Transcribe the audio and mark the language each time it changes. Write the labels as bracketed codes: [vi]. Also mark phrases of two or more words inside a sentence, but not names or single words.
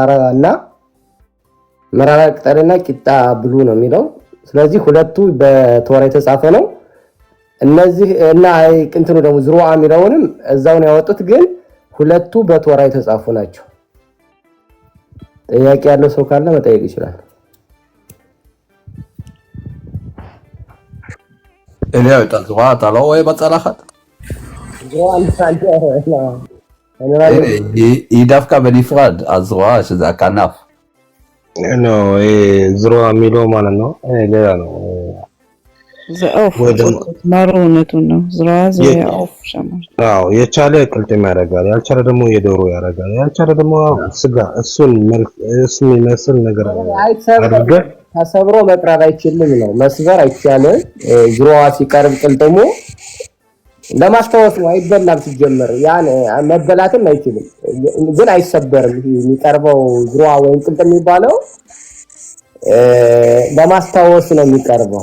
[am] መራራ ቅጠልና ቂጣ ብሉ ነው የሚለው። ስለዚህ 2ቱ በቶራ የተጻፈ ነው። እነዚህ እና እንትኑ ደግሞ ዝሩዓ የሚለውንም እዛው ነው ያወጡት። ግን 2ቱ በቶራ የተጻፉ ናቸው። ጥያቄ ያለው ሰው ካለ መጠየቅ ይችላል። [he] ኤልያ ዝሩዓ אתה לא רואה בצלחת? היא דווקא בנפרד, הזרוע שזה הכנף. לא, זרוע [am] የሚለው ማለት ነው ሌላ ነው። [he] זה עוף, [am] ማሩ እውነቱን ነው። [he] זרוע זה עוף [am] ሸማች። አዎ፣ የቻለ ቅልጥም ያደርጋል፣ ያልቻለ ደግሞ የዶሮ ያደርጋል፣ ያልቻለ ደግሞ ስጋ። እሱን የሚመስል ነገር አድርገህ ተሰብሮ መቅረብ አይችልም ነው፣ መስበር አይቻልም። ዝሩዓ ሲቀርብ ቅልጥሙ ለማስታወስ ነው፣ አይበላም ሲጀመር። ያን መበላትም አይችልም፣ ግን አይሰበርም። የሚቀርበው ዝሩዓ ወይም ቅልጥም የሚባለው ለማስታወስ ነው የሚቀርበው